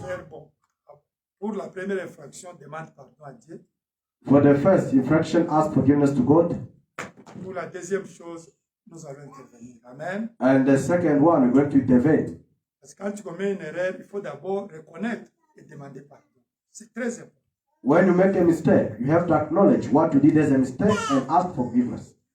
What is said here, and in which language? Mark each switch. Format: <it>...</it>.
<fr>Frère, bon, pour la première infraction, demande pardon à Dieu.</fr> <en>For the first infraction, ask forgiveness to God.</en> <fr>Pour la deuxième chose, nous allons intervenir. Amen.</fr> <en>And the second one, we're going to intervene.</en> <fr>Parce que quand tu commets une erreur, il faut d'abord reconnaître et demander pardon. C'est très important.</fr> <en>When you make a mistake, you have to acknowledge what you did as a mistake and ask forgiveness.</en>